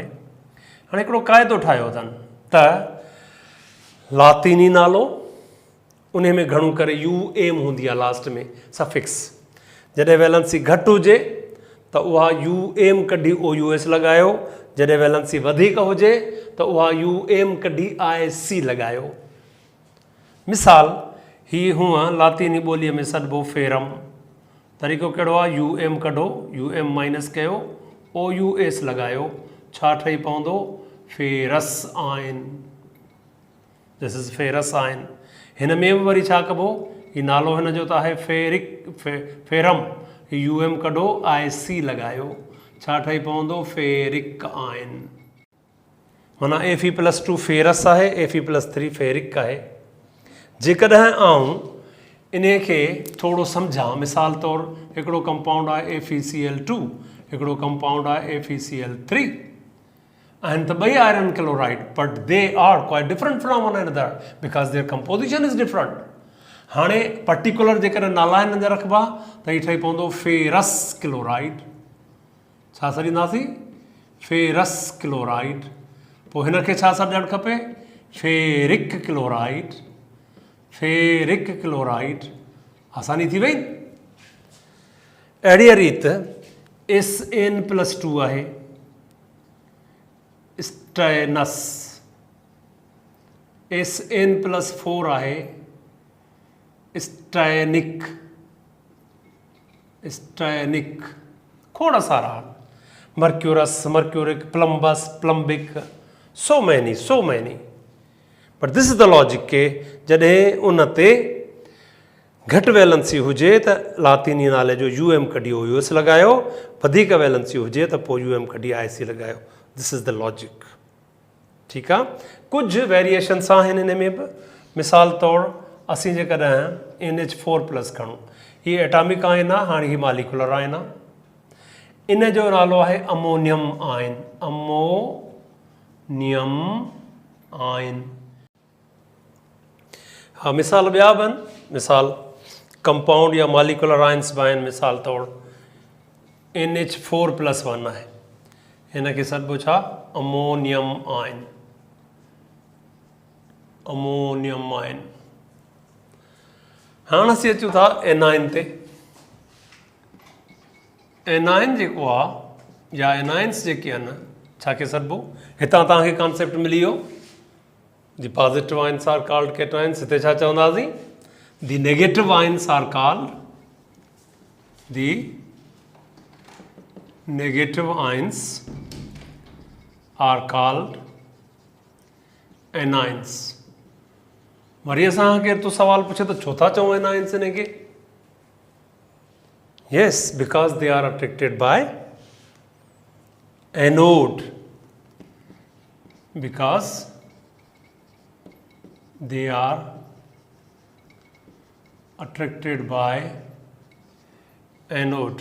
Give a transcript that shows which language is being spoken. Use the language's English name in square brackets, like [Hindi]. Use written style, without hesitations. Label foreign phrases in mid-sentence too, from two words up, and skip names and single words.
[Sindhi] हाणे हिकिड़ो क़ाइदो ठाहियो अथनि त लातीनी नालो, उन में घणो करे UM हूंदी आहे लास्ट में सफिक्स, जॾहिं वैलेंसी घटि हुजे त उहा UM कढी OUS लॻायो, जॾहिं वैलेंसी वधीक हुजे त उहा UM कढी IC लॻायो। मिसाल ही हूअं लातीनी ॿोलीअ में सॾिबो फेरम, तरीक़ो कहिड़ो आहे, UM कढो, UM माइनस कयो, OUS लॻायो, छा ठही पवंदो, फेरस आयन। [English] This is ferrous ion. [Sindhi] हिन में बि वरी छा कबो, ही नालो हिन जो त आहे फेरम, UM कढो, IC लॻायो, छा ठही पवंदो, फेरिक आयन। माना Fe+2 फेरस आहे, Fe+3 फेरिक आहे। जेकॾहिं आऊं इन खे थोरो सम्झां, मिसाल तौरु हिकिड़ो कंपाउंड आहे FeCl2, हिकिड़ो कंपाउंड आहे FeCl3, आहिनि त ॿई आयरन क्लोराइड, [English] But they are quite different from one another because their composition is different. [Sindhi] हाणे पर्टिकुलर जेकॾहिं नाला हिननि जा रखिबा त हीउ ठही पवंदो फेरस क्लोराइड। छा सॾींदासीं, फेरस क्लोराइड। पोइ हिनखे छा सॾणु खपे, फेरिक क्लोराइड, फेरिक क्लोराइड। आसानी थी वई। अहिड़ी रीति SN+2 आहे, स्टैनस, SN+4 आहे, स्टैनिक, स्टैनिक, खोड़ सारा, मर्क्यूरस, मर्क्यूरिक, प्लम्बस, प्लम्बिक, [English] So many. But this is the logic [Sindhi] के जॾहिं उन ते घटि वैलेंसी हुजे त लातीनी नाले जो UM कढी OUS लॻायो, वधीक वैलेंसी हुजे त पोइ UM कढी IC लॻायो। [English] This is the logic. ठीकु आहे। [Sindhi] कुझु वेरिएशन्स आहिनि हिन में बि। मिसाल तौरु असीं जेकॾहिं NH4+ खणूं, हीअ एटॉमिक आयन आहे, हाणे हीअ मालिकुलर आयन आहे, इन जो नालो आहे अमोनियम आयन, अमोनियम आयन। हाँ, मिसाल ॿिया बि आहिनि, मिसाल कंपाउंड या मालिकुलर आयन्स बि आहिनि। मिसाल तौरु NH4+1 आहे, हिन खे सॾिबो छा, अमोनियम आयन, अमोनियम आयन। हाणे असीं अचूं था एनाइन ते। एनाइन जेको आहे या एनाइन्स जेके आहिनि, छा खे सॾिबो, हितां तव्हांखे कॉन्सेप्ट मिली वियो। [English] The positive ions are called cations. [Sindhi] हिते छा चवंदासीं, [English] the negative ions are called, the negative ions are called anions. [Sindhi] वरी असां केरु तो सवाल पुछे तो छो था चऊं anions इन खे? [English] Yes, because they are attracted by anode. Because they are attracted by anode.